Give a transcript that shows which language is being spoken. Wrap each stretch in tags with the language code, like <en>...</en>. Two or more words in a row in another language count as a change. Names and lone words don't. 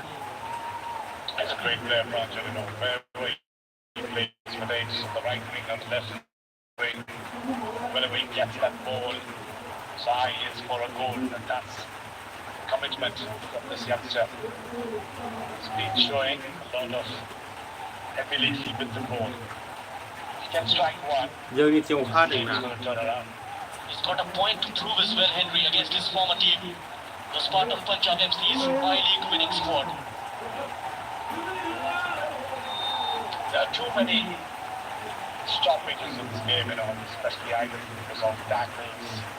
<en>He's a great player, Pranjal, you know, wherever he plays, whether it's on the right wing or the left wing, whenever he gets that ball, his eye is for a goal, and that's commitment from this youngster. He's been showing a lot of ability with the ball. He can strike one,</en> <brx>जोंनिथिं अखा हादों</brx> <en>he's ना going to turn around. He's got a point to prove as well, Henry, against his former team. Was part of Punjab FC's I-League winning squad. There are too many stoppages in this game, you know, especially either because of tackles.</en>